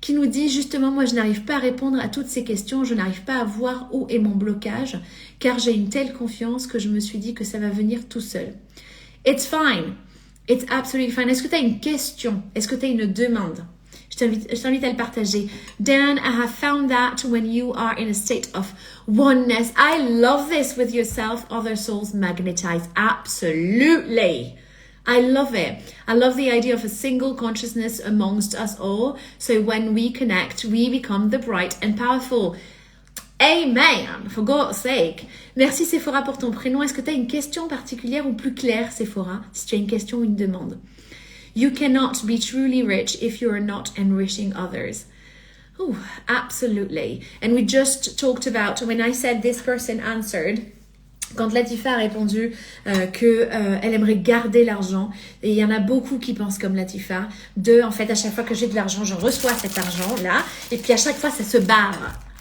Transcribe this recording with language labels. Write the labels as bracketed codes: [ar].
[fr] Qui nous dit justement, moi je n'arrive pas à répondre à toutes ces questions, je n'arrive pas à voir où est mon blocage, car j'ai une telle confiance que je me suis dit que ça va venir tout seul. [en] It's fine. It's absolutely fine. [fr] Est-ce que tu as une question? Est-ce que tu as une demande? Je t'invite à le partager. [en] Dan, I have found that when you are in a state of oneness, I love this with yourself, other souls magnetize. Absolutely. I love it. I love the idea of a single consciousness amongst us all. So when we connect, we become the bright and powerful. Amen, for God's sake. [fr] Merci Sephora pour ton prénom. Est-ce que tu as une question particulière ou plus claire, Sephora, si tu as une question ou une demande? [en] You cannot be truly rich if you are not enriching others. Oh, absolutely. And we just talked about, when I said this person answered, [fr] quand Latifa a répondu qu'elle aimerait garder l'argent, et il y en a beaucoup qui pensent comme Latifa, en fait, à chaque fois que j'ai de l'argent, je reçois cet argent-là, et puis à chaque fois, ça se barre.